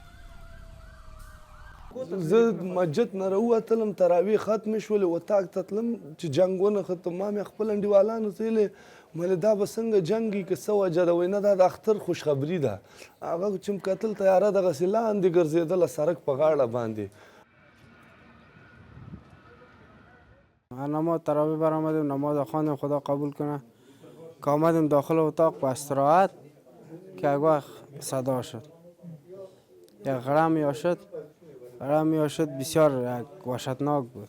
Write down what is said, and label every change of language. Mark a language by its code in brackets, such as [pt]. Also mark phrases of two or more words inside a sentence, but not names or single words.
[ps] زه مسجد نه راووتلم، تراویح ختمې شولې، اتاق ته تلم چې جنګ ونښته. ما مې خپل انډیوالانو ته ویلې مله دا به څنګه جنګي که څه وجه ده؟ وایي نه دا د اختر خوشخبري ده. هغه چې م کتل تیاره دغسې لاندې ګرځېدله سړک په غاړه باندې. [fa] نماز تراویح برآمدیم، نماز خواندیم، خدا قبول کنه. که آمدیم داخل اتاق با استراحت که یک وقت صدا شد، یک غرمی شد بسیار وحشتناک بود.